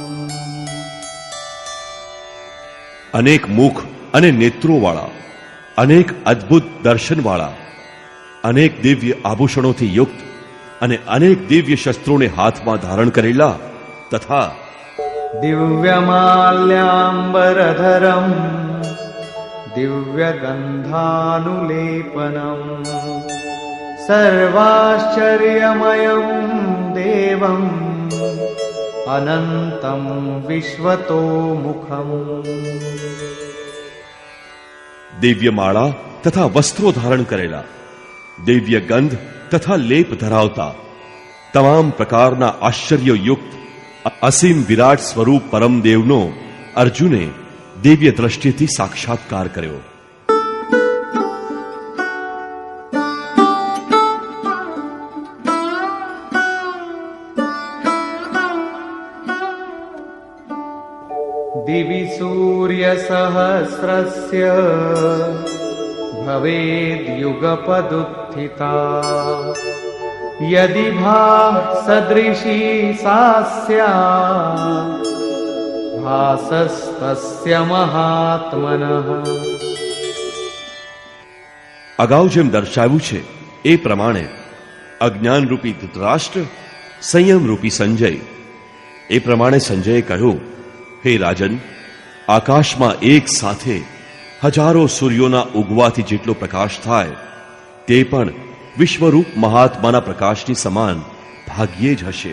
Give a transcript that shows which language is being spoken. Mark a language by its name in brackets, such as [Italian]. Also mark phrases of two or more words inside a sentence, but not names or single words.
[Gujarati] અનેક મુખ અને નેત્રોવાળા, અનેક અદ્ભુત દર્શનવાળા, અનેક દિવ્ય આભૂષણોથી યુક્ત અને અનેક દિવ્ય શસ્ત્રોને હાથમાં ધારણ કરેલા તથા [Sanskrit] दिव्यमाल्याम्बरधरम् दिव्यगन्धानुलेपनम् सर्वाश्चर्यमयम् देवम् अनन्तम् विश्वतोमुखम्. [Gujarati] દિવ્ય માળા તથા વસ્ત્રો ધારણ કરેલા, દિવ્ય ગંધ તથા લેપ ધરાવતા, તમામ પ્રકારના આશ્ચર્યયુક્ત અસીમ વિરાટ સ્વરૂપ પરમદેવનો અર્જુને દિવ્ય દ્રષ્ટિથી સાક્ષાત્કાર કર્યો. [Sanskrit] दिवि सूर्यसहस्रस्य भवेद्युगपदुत्थिता यदि भासदृशी सा स्यात् भासस्तस्य महात्मनः. [Gujarati] અગાઉ જેમ દર્શાવ્યું છે એ પ્રમાણે અજ્ઞાનરૂપી ધૃતરાષ્ટ્ર, સંયમરૂપી સંજય, એ પ્રમાણે સંજયે કહ્યું, હે રાજન, આકાશમાં એક સાથે હજારો સૂર્યોના ઉગવાથી જેટલો પ્રકાશ થાય તે પણ વિશ્વરૂપ મહાત્માના પ્રકાશની સમાન ભાગ્યે જ હશે.